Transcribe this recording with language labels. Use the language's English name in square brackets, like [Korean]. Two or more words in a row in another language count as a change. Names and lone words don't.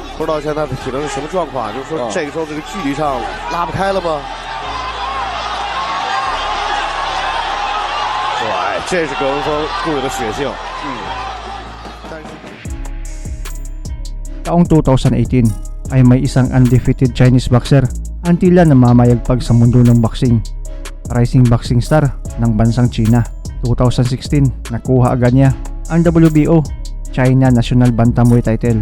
[Chinese] 不知道现在的体能是什么状况，就是说这个时候这个距离上拉不开了吗？对，这是葛文峰固有的血性。但是 [Filipino] Taong 2018 ay may isang [English] undefeated Chinese boxer [Filipino] ang tila namamayagpag sa mundo ng boxing. [English] Rising boxing star [Filipino] ng bansang China. 2016 nakuha agad niya ang WBO China National Bantamweight title.